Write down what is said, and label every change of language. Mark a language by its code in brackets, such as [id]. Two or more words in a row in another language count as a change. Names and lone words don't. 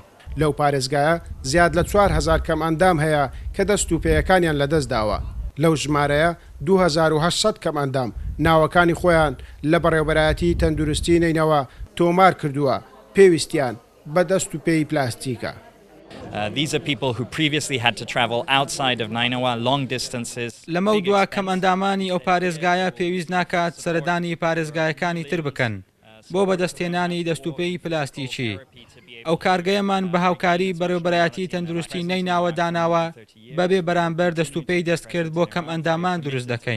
[ckb] لەو پارێزگایە زیاد لە 4,000 کەم ئەندام هەیە کە دەست و پێیەکانیان لەدەست داوە. لەو ژمارەیە 2800 کەم ئەندام ناوەکانی خۆیان لە بەڕێوەبەرایەتی تەندروستی نینەوە تۆمار کردووە پێویستیان بە دەست و پێی پلاستیکە. [en] These are people who previously had to travel outside of Nainawa long distances. [ckb] لەمە دووە کەم ئەندامانی ئەو پارێزگایە پێویست ناکات سەردانی پارێزگایەکانی تر بکەن بۆ بەدەستێنانی دەستوپێی پلاستیکی. ئەو کارگەیەمان بە هاوکاری بەڕێوەبەرایەتی تەندروستی نیناوە داناوە بەبێ بەرامبەر دەستوپێی دەستکرد بۆ کەم ئەندامان دروست دەکەین.